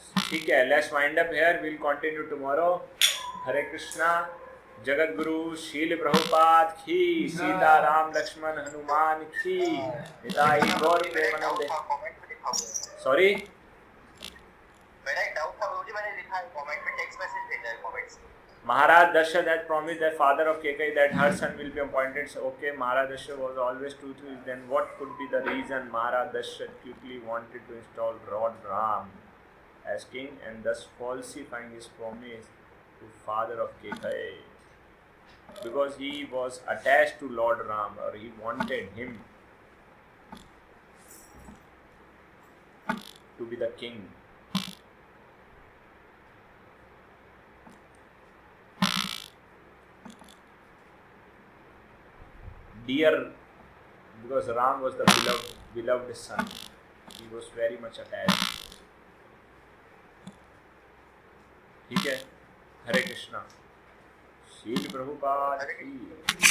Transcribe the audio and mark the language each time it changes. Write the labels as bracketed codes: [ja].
[hi] ठीक है, [en] Let's wind up here, will continue tomorrow. Hare Krishna. [hi] जगत गुरु शील प्रभुपाद की, सीता राम लक्ष्मण हनुमान की, निताई गौर प्रेमानंदे। सॉरी, मेरा एक डाउट था गुरुजी, मैंने लिखा है कमेंट में, टेक्स्ट मैसेज भेजा है comments. [en] Maharaj Dasharatha had promised the father of Kekai that her son will be appointed. So, okay, Maharaj Dasharatha was always truthful. Then what could be the reason Maharaj Dasharatha quickly wanted to install Lord Ram as king and thus falsifying his promise to father of Kekai? Because he was attached to Lord Ram, or he wanted him to be the king. Dear, because Ram was the beloved son, he was very much attached. [hi] ठीक है, हरे कृष्णा। शील प्रभुपाद की।